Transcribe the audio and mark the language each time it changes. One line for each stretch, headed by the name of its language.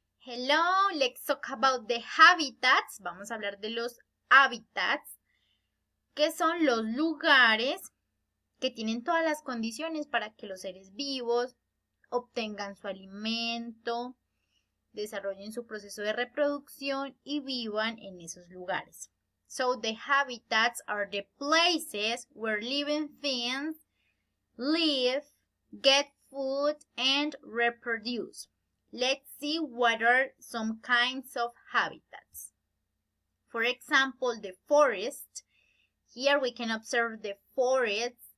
English: Hello, let's talk about the habitats.
Spanish: Vamos a hablar de los hábitats, que son los lugares que tienen todas las condiciones para que los seres vivos obtengan su alimento, desarrollen su proceso de reproducción y vivan en esos lugares.
English: So the habitats are the places where living things live, get food, and reproduce. Let's see what are some kinds of habitats. For example, the forest. Here we can observe the forest.